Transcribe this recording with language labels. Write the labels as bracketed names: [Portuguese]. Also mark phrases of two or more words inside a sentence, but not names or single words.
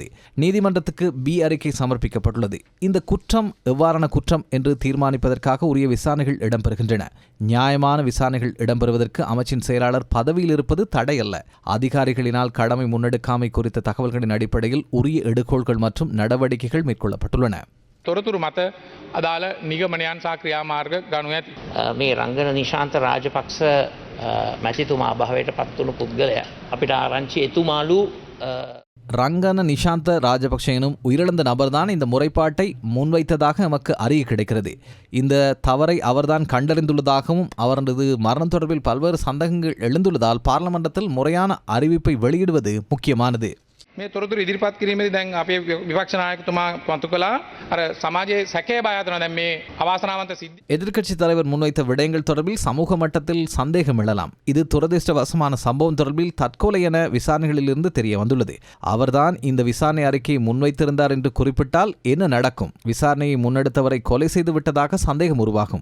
[Tamil] நீதிமன்றத்துக்கு பி அறிக்கை சமர்ப்பிக்கப்பட்டுள்ளது. இந்த குற்றம் எவ்வாறான குற்றம் என்று தீர்மானிப்பதற்காக உரிய விசாரணைகள் இடம்பெறுகின்றன. நியாயமான விசாரணைகள் இடம்பெறுவதற்கு அமைச்சின் செயலாளர் பதவியில் இருப்பது தடையல்ல. அதிகாரிகளினால் கடமை முன்னெடுக்காமை குறித்த தகவல்களின் அடிப்படையில் உரிய எடுகோள்கள் மற்றும் நடவடிக்கைகள் மேற்கொள்ளப்பட்டுள்ளன. [Sinhala] තොරතුරු මත අදාළ නිගමනයන් සහ ක්‍රියාමාර්ග ගනු ඇති. මේ රංගන නිශාන්ත රාජපක්ෂ මැතිතුමා භාවයට පත්වුණු පුද්ගලයා අපිට ආරංචි එතුමාලු [Tamil] ரங்கன நிஷாந்த ராஜபக்ஷ எனும் உயிரிழந்த நபர்தான் இந்த முறைப்பாட்டை முன்வைத்ததாக நமக்கு அறிய கிடைக்கிறது. இந்த தவறை அவர்தான் கண்டறிந்துள்ளதாகவும் அவரது மரணம் தொடர்பில் பல்வேறு சந்தேகங்கள் எழுந்துள்ளதால் பாராளுமன்றத்தில் முறையான அறிவிப்பை வெளியிடுவது முக்கியமானது. [Sinhala] මේ තොරතුරු ඉදිරිපත් කිරීමේදී දැන් අපේ විපක්ෂ நாயகතුමා මතු කළා අර සමාජයේ සැකේ බය හදනවා. දැන් මේ අවාසනාවන්ත සිද්ධි [Tamil] எதிர்க்கட்சித் தலைவர் முன்வைத்த விடயங்கள் தொடர்பில் சமூக மட்டத்தில் சந்தேகம் எழலாம். இது துரதிர்ஷ்டவசமான சம்பவம் தொடர்பில் தற்கொலை என விசாரணைகளிலிருந்து தெரிய வந்துள்ளது. அவர்தான் இந்த விசாரணை அறிக்கையை முன்வைத்திருந்தார் என்று குறிப்பிட்டால் என்ன நடக்கும்? விசாரணையை முன்னெடுத்தவரை கொலை செய்து விட்டதாக சந்தேகம் உருவாகும்.